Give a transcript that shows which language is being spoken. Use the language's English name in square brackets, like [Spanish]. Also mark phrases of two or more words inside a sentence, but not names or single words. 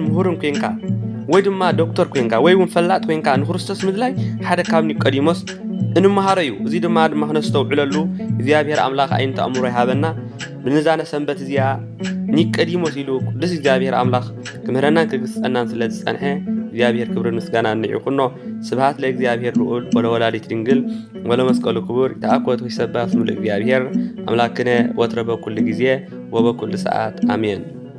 [Tigrinya] ምሁርን ኮይንካ ወይ ድማ ዶክተር ኮይንካ ወይ እውን ፈላጥ ኮይንካ ንክርስቶስ ምድላይ ሓደ ካብ ኒቆዲሞስ እንምሃሮ እዩ። እዚ ድማ ክነስተውዕለሉ እግዚአብሔር አምላኽ ዓይንተ ኣእምሮ ይሃበና። ብንዛነ ሰንበት እዚኣ ኒቆዲሞስ ኢሉ ቅዱስ እግዚአብሔር አምላኽ ክምህረናን ክግስጸናን ስለ ዝጸንሐ እግዚአብሔር ክብርን ምስጋናን ይኹኖ። [Geez] ስብሐት ለእግዚአብሔር ልዑል ወለወላዲት ድንግል ወለመስቀሉ ክቡር ተአኮት ወይሰባ ስሙ ለእግዚአብሔር አምላክነ ወትረ በኩል ጊዜ ወበኩል ሰዓት አሜን።